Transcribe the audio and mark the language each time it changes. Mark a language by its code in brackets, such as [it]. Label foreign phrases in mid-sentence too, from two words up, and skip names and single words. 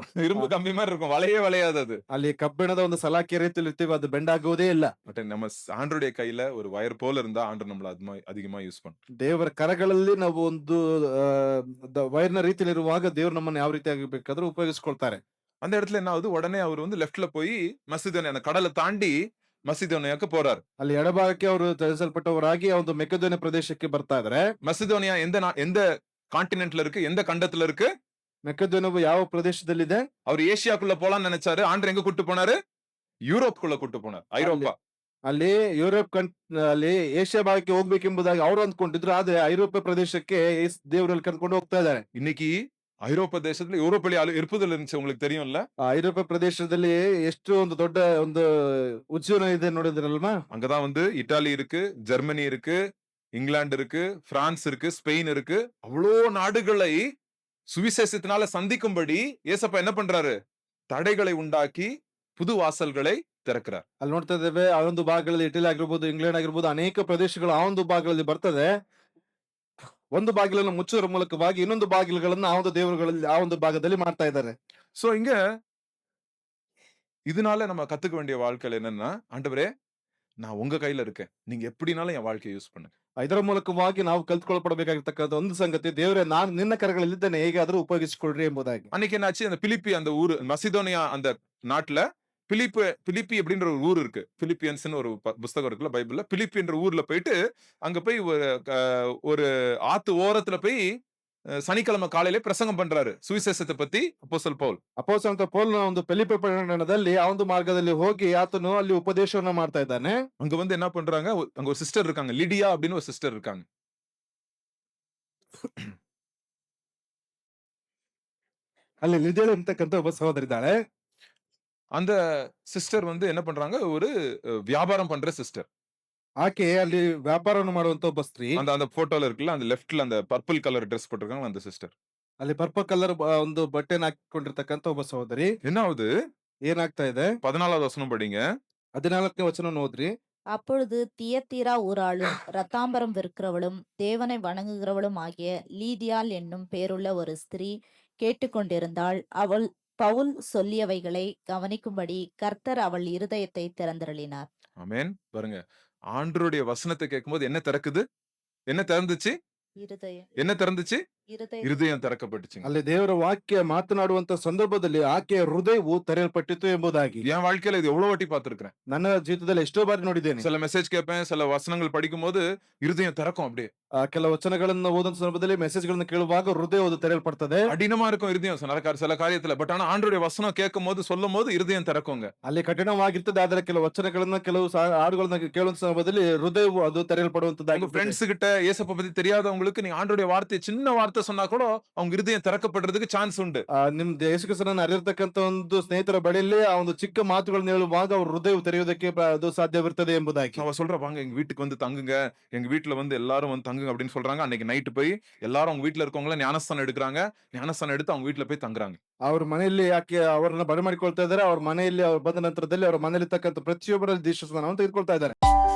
[ta] இரும்பு கம்பி மாதிரி இருக்கும். வளையே வளையாது அது. [kn] ಅಲ್ಲಿ ಕಬ್ಬಿಣದ ಒಂದು ಸಲಾಕೆ ರೀತಿಯಲ್ಲಿ ಇರ್ತೀವಿ, ಅದು ಬೆಂಡಾಗುವುದೇ ಇಲ್ಲ. [ta] பட் நம்ம ஆண்டருடைய கையில ஒரு வயர் போல இருந்தா ஆண்டர் நம்மள அதிகமா யூஸ் பண்ணும். [kn] ದೇವರ ಕರಗಳಲ್ಲಿ ನಾವು ಒಂದು ವೈರ್ನ ರೀತಿಯಲ್ಲಿ ಇರುವಾಗ ದೇವರು ನಮ್ಮನ್ನು ಯಾವ ರೀತಿಯಾಗಿ ಬೇಕಾದ್ರೂ ಉಪಯೋಗಿಸ್ಕೊಳ್ತಾರೆ. [ta] அந்த இடத்துல என்ன ஆகுது? உடனே அவர் வந்து லெஃப்ட்ல போய் மசிதோனியா அந்த கடலை தாண்டி மசிதோனியாக்கு போறார். [kn] ಅಲ್ಲಿ ಎಡಭಾಗಕ್ಕೆ ಅವರು ತಿಳಿಸಲ್ಪಟ್ಟವರಾಗಿ ಆ ಒಂದು ಮೆಕೆದೋನಿಯ ಪ್ರದೇಶಕ್ಕೆ ಬರ್ತಾ ಇದ್ದಾರೆ. [ta] மசிதோனியா எந்த கான்டினென்ட்ல இருக்கு? எந்த கண்டத்துல இருக்கு? [kn] ಮೆಕೆದೋನಿಯವು ಯಾವ ಪ್ರದೇಶದಲ್ಲಿದೆ? [ta] அவர் ஏசியாக்குள்ள போலாம்னு நினைச்சாரு. ஆண்டர் எங்க கூட்டு போனாரு? யூரோப்குள்ள கூட்டு போனார். ஐரோப்பா. [kn] ಅಲ್ಲಿ ಯುರೋಪ್ ಅಲ್ಲಿ ಏಷ್ಯಾ ಭಾಗಕ್ಕೆ ಹೋಗ್ಬೇಕೆಂಬುದಾಗಿ ಅವರು ಅಂದ್ಕೊಂಡಿದ್ರು, ಆದ್ರೆ ಐರೋಪ್ಯ ಪ್ರದೇಶಕ್ಕೆ ದೇವರಲ್ಲಿ ಕರ್ಕೊಂಡು ಹೋಗ್ತಾ ಇದ್ದಾರೆ. [ta] இன்னைக்கு ஐரோப்பா தேசத்துல யூரோப்பிய இருப்புதல் இருந்துச்சு, உங்களுக்கு தெரியும்ல? [kn] ಐರೋಪ್ಯ ಪ್ರದೇಶದಲ್ಲಿ ಎಷ್ಟು ಒಂದು ದೊಡ್ಡ ಒಂದು ಉಜ್ಜೀವನ ಇದೆ ನೋಡಿದ್ರಲ್ವಾ? [ta] அங்கதான் வந்து இட்டாலி இருக்கு, ஜெர்மனி இருக்கு, இங்கிலாந்து இருக்கு, பிரான்ஸ் இருக்கு, ஸ்பெயின் இருக்கு. அவ்வளோ நாடுகளை சுவிசேஷத்தினால சந்திக்கும்படி ஏசப்பா என்ன பண்றாரு? தடைகளை உண்டாக்கி புது வாசல்களை திறக்கிறார். [kn] ಅಲ್ಲಿ ನೋಡ್ತಾ ಇದ್ದೇವೆ, ಆ ಒಂದು ಭಾಗಗಳಲ್ಲಿ ಇಟಲಿ ಆಗಿರ್ಬೋದು, ಇಂಗ್ಲೆಂಡ್ ಆಗಿರ್ಬೋದು, ಅನೇಕ ಪ್ರದೇಶಗಳು ಆ ಒಂದು ಭಾಗಗಳಲ್ಲಿ ಬರ್ತದೆ. ಒಂದು ಬಾಗಿಲನ್ನು ಮುಚ್ಚುವುದರ ಮೂಲಕವಾಗಿ ಇನ್ನೊಂದು ಬಾಗಿಲುಗಳನ್ನ ಆ ಒಂದು ದೇವರುಗಳಲ್ಲಿ ಆ ಒಂದು ಭಾಗದಲ್ಲಿ ಮಾಡ್ತಾ ಇದ್ದಾರೆ. [ta] சோ இங்க இதனால நம்ம கத்துக்க வேண்டிய வாழ்க்கையில என்னன்னா, ஆண்டவரே நான் உங்க கையில இருக்கேன், நீங்க எப்படினாலும் என் வாழ்க்கையை யூஸ் பண்ணுங்க. [kn] ಇದರ ಮೂಲಕವಾಗಿ ನಾವು ಕಲ್ತ್ಕೊಳ್ಪಡಬೇಕಾಗಿರ್ತಕ್ಕಂಥ ಒಂದು ಸಂಗತಿ, ದೇವರೇ ನಾನು ನಿನ್ನ ಕರಗಳಲ್ಲಿದ್ದೇನೆ, ಹೇಗಾದ್ರೂ ಉಪಯೋಗಿಸಿಕೊಳ್ಳ್ರಿ ಎಂಬುದಾಗಿ. [ta] அன்னைக்கு என்னாச்சு? அந்த பிலிப்பி அந்த ஊரு மசிதோனியா அந்த நாட்டுல பிலிப்பி அப்படின்ற ஒரு ஊர் இருக்கு. பிலிப்பியன்ஸ்னு ஒரு புஸ்தகம் இருக்குல்ல பைபிள்ல. பிலிப்பின்ற ஊர்ல போயிட்டு அங்க போய் ஒரு ஆத்து ஓரத்துல போய் சனிக்கிழமை காலையில பிரசங்கம் பண்றாரு சுவிசேஷத்தை பத்தி அப்போஸ்தலன் பவுல். [kn] ಅಪೊಸ್ತಲ ಪೌಲನ ಒಂದು ಫಿಲಿಪ್ಪಿ ಪಟ್ಟಣದಲ್ಲಿ ಆ ಒಂದು ಮಾರ್ಗದಲ್ಲಿ ಹೋಗಿ ಆತನು ಅಲ್ಲಿ ಉಪದೇಶವನ್ನ ಮಾಡ್ತಾ ಇದ್ದಾನೆ. [ta] அங்க வந்து என்ன பண்றாங்க? அங்க ஒரு சிஸ்டர் இருக்காங்க, லிடியா அப்படின்னு ஒரு சிஸ்டர் இருக்காங்க. [kn] ಅಲ್ಲಿ ಲಿಡಿಯಾ ಅಂತಕ್ಕಂಥ ಒಬ್ಬ ಸಹೋದರಿ ಇದ್ದಾಳೆ. [ta] அந்த சிஸ்டர் வந்து என்ன பண்றாங்க? ஒரு வியாபாரம் பண்ற சிஸ்டர். [kn] ಆಕೆ ಅಲ್ಲಿ ವ್ಯಾಪಾರವನ್ನು ಮಾಡುವಂತ ಒಬ್ಬ ಸ್ತ್ರೀ. [ta] அந்த போட்டோல இருக்குல்ல, அந்த லெஃப்ட்ல அந்த [en] purple colour dress [ta] போட்டிருக்காங்க அந்த சிஸ்டர். [kn] ಅಲ್ಲಿ [en] purple colour [kn] ಒಂದು ಬಟ್ಟೆನ ಹಾಕಿಕೊಂಡಿರ್ತಕ್ಕಂಥ ಒಬ್ಬ ಸಹೋದರಿ. [ta] என்ன ஆகுது? [kn] ಏನಾಗ್ತಾ ಇದೆ? [ta] 14வது வசனம் படிங்க. [kn] 14ನೇ ವಚನವನ್ನು ಓದ್ರಿ. [ta] அப்பொழுது தியத்தீரா ஊராளும் ரத்தாம்பரம் விற்கிறவளும் தேவனை வணங்குகிறவளும் ஆகிய லீதியாள் என்னும் பேருள்ள ஒரு ஸ்திரீ கேட்டுக்கொண்டிருந்தாள். அவள் பவுல் சொல்லியவைகளை கவனிக்கும்படி கர்த்தர் அவள் இருதயத்தை திறந்தருளினார். ஆமென். பாருங்க, ஆண்டவருடைய வசனத்தை கேட்கும்போது என்ன திறக்குது? என்ன திறந்துச்சு? இருதயம் என்ன திறந்துச்சு? இருதயம் இருதயம் திறக்கப்பட்டுச்சுங்க. [kn] ಅಲ್ಲಿ ದೇವರ ವಾಕ್ಯ ಮಾತನಾಡುವಂತ ಸಂದರ್ಭದಲ್ಲಿ ಆಕೆಯ ಹೃದಯವು ತೆರೆಯಲ್ಪಟ್ಟಿತು ಎಂಬುದಾಗಿ. [ta] என் வாழ்க்கையில இது எவ்வளவு வாட்டி பார்த்திருக்கிறேன். [kn] ನನ್ನ ಜೀವಿತದಲ್ಲಿ ಎಷ್ಟೋ ಬಾರಿ ನೋಡಿದ್ದೇನೆ. [ta] சில மெசேஜ் கேட்பேன், சில வசனங்கள் படிக்கும்போது இருதயம் திறக்கும் அப்படியே. [kn] ಕೆಲವು ವಚನಗಳನ್ನು ಓದುವಂತ ಸಂದರ್ಭದಲ್ಲಿ ಮೆಸೇಜ್ ಗಳನ್ನ ಕೇಳುವಾಗ ಹೃದಯವು ತೆರೆಯಲ್ಪಡ್ತದೆ. [ta] கடினமா இருக்கும் இருதயம் சில காரியத்துல. பட் ஆனா ஆண்டவருடைய வசனம் கேட்கும் போது சொல்லும் போது இருதயம் திறக்குங்க. [kn] ಅಲ್ಲಿ ಕಠಿಣವಾಗಿರ್ತದೆ, ಆದ್ರೆ ಕೆಲವು ವಚನಗಳನ್ನ ಕೆಲವು ಹಾಡುಗಳನ್ನ ಕೇಳುವಂತ ಸಂದರ್ಭದಲ್ಲಿ ಹೃದಯವು ಅದು [ta] உங்க [kn] ತೆರೆಯಲ್ಪಡುವಂತದ್ದಾಗಿ. [ta] ஃப்ரெண்ட்ஸ் கிட்ட இயேசுவை பத்தி தெரியாதவங்களுக்கு நீங்க ஆண்டவருடைய வார்த்தை சின்ன வார்த்தை சொன்னா கூட அவங்க இருதயம் திறக்கப்படுறதுக்கு சான்ஸ் உண்டு. ನಿಮ್ ಯೇಸುಕ್ರಿಸ್ತನನ್ನ ಅರಿಯತಕ್ಕಂತ ಒಂದು ಸ್ನೇಹಿತರ ಬಳಿಯಲ್ಲಿ ಆ ಒಂದು ಚಿಕ್ಕ ಮಾತುಗಳನ್ನ ಹೇಳುವಾಗ ಅವ್ರ ಹೃದಯ ತೆರೆಯುವುದಕ್ಕೆ ಅದು ಸಾಧ್ಯವಿರ್ತದೆ ಎಂಬುದಾಗಿ. அவ சொல்ற, வாங்க எங்க வீட்டுக்கு வந்து தங்குங்க, எங்க வீட்டுல வந்து எல்லாரும் வந்து தங்குங்க அப்படின்னு சொல்றாங்க. அன்னைக்கு நைட்டு போய் எல்லாரும் அவங்க வீட்டுல இருக்கவங்கள ஞானஸ்தானம் எடுக்கிறாங்க. ஞானஸ்தானம் எடுத்து அவங்க வீட்டுல போய் தங்குறாங்க. [kn] ಅವ್ರ ಮನೆಯಲ್ಲಿ ಯಾಕೆ ಅವರನ್ನ ಬರಮಾಡಿಕೊಳ್ತಾ ಇದ್ದಾರೆ, ಅವ್ರ ಮನೆಯಲ್ಲಿ ಅವ್ರು ಬಂದ ನಂತರದಲ್ಲಿ ಅವ್ರ ಮನೆಯಲ್ಲಿ ತಕ್ಕಂತ ಪ್ರತಿಯೊಬ್ಬರಲ್ಲಿ ದೀಕ್ಷಾಸ್ನಾನವನ್ನು ತೆಗೆದುಕೊಳ್ತಾ ಇದ್ದಾರೆ.